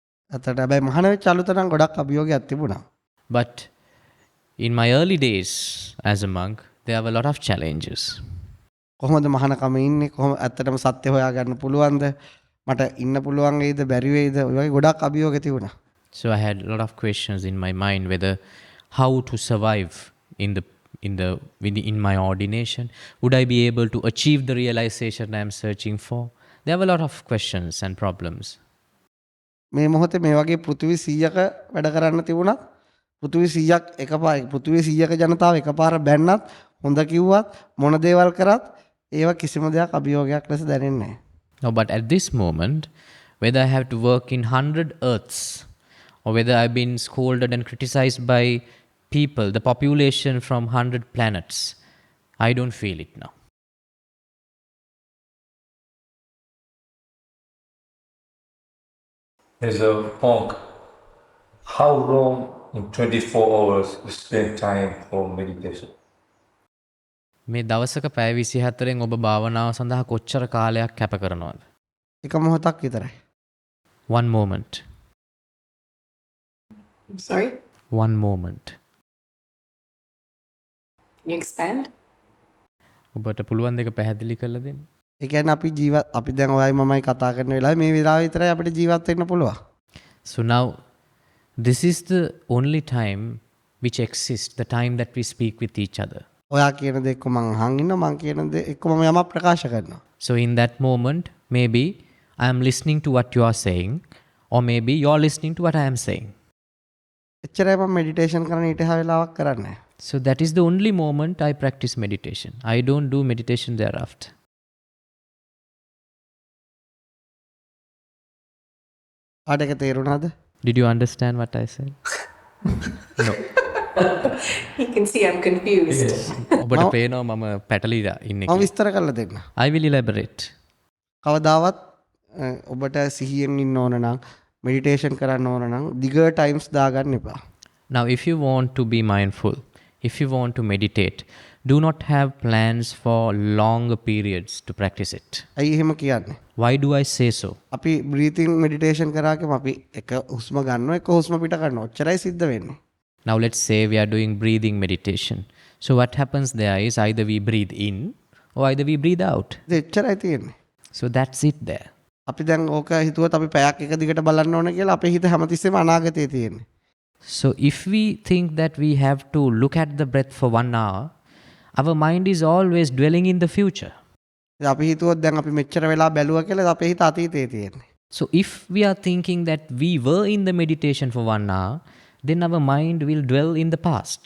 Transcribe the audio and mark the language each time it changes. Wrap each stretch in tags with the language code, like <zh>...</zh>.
<si>අතට හැබැයි මහාන වෙච්ච අලුත නම් ගොඩක් අභියෝගයක් තිබුණා.</si> <en>But in my early days as a monk, there were a lot of challenges.</en> <si>කොහොමද මහානකම ඉන්නේ? කොහොම ඇත්තටම සත්‍ය හොයාගන්න පුළුවන්ද? මට ඉන්න පුළුවන් වේද බැරි වේද? ඔය වගේ ගොඩක් අභියෝග තිබුණා.</si> <en>So I had a lot of questions in my mind whether how to survive in my ordination. Would I be able to achieve the realization I am searching for? There were a lot of questions and problems.</en> <si>මේ මොහොතේ මේ වගේ පෘථිවි 100ක වැඩ කරන්න තිබුණත් පෘථිවි 100ක් එකපාර පෘථිවි 100ක ජනතාව එකපාර බැන්නත් හොඳ කිව්වත් මොන දේවල් කරත් ඒව කිසිම දෙයක් අභියෝගයක් ලෙස දැනෙන්නේ නැහැ.</si> <en>No, but at this moment, whether I have to work in 100 earths or whether I've been scolded and criticized by people, the population from 100 planets, I don't feel it now. As a monk, how long in 24 hours you spend time for meditation?</en> <si>මේ දවසක පැය 24න් ඔබ භාවනාව සඳහා කොච්චර කාලයක් කැප කරනවද? එක මොහොතක් විතරයි.</si> <en>One moment. I'm sorry? One moment. Can you expand?</en> <si>ඔබට පුළුවන් දෙක පැහැදිලි කරලා දෙන්න. ඒ කියන්නේ අපි දැන් ඔයයි මමයි කතා කරන වෙලාවේ මේ වෙලාවේ විතරයි අපිට ජීවත් වෙන්න පුළුවන්.</si> <en>So now, this is the only time which exists, the time that we speak with each other.</en> <si>ඔයා කියන දේ එක්ක මං අහන් ඉන්නවා මං කියන දේ එක්ක මම යමක් ප්‍රකාශ කරනවා.</si> <en>So in that moment, maybe I am listening to what you are saying, or maybe you are listening to what I am saying.</en> <si>එච්චරයි මම මෙඩිටේෂන් කරන්න ඊට එහා වෙලාවක් කරන්නේ.</si> <en>So that is the only moment I practice meditation. I don't do meditation thereafter.</en> <si>ආඩක තේරුණාද?</si> <en>Did you understand what I said? No. He can see I'm confused.</en> <si>ඔබට පේනවා මම පැටලිලා ඉන්නේ මම කියලා. විස්තර කරලා දෙන්න.</si> <en>I will elaborate.</en> <si>කවදාවත් ඔබට සිහියෙන් ඉන්න ඕන නම් මෙඩිටේෂන් කරන්න ඕන නම් දිග ටයිම්ස් දාගන්න එපා.</si> <en>Now, if you want to be mindful, if you want to meditate, do not have plans for longer periods to practice it.</en> <si>ඇයි එහෙම කියන්නේ?</si> <en>Why do I say so?</en> <si>අපි බ්‍රීතිං මෙඩිටේෂන් කරාකම අපි එක හුස්ම ගන්නවා එක හුස්ම පිට කරනවා. ඔච්චරයි සිද්ධ වෙන්නේ.</si> <en>Now, let's say we are doing breathing meditation. So what happens there is either we breathe in or either we breathe out.</en> <si>එච්චරයි තියෙන්නේ.</si> <en>So that's it there.</en> <si>අපි දැන් ඕක හිතුවත් අපි පැයක් එක දිගට බලන්න ඕන කියලා අපේ හිත හැමතිස්සෙම අනාගතේ තියෙන්නේ.</si> <en>So if we think that we have to look at the breath for 1 hour, our mind is always dwelling in the future.</en> <si>අපි හිතුවොත් දැන් අපි මෙච්චර වෙලා බැලුවා කියලා අපේ හිත අතීතේ තියෙන්නේ.</si> <en>So if we are thinking that we were in the meditation for 1 hour, then our mind will dwell in the past.</en>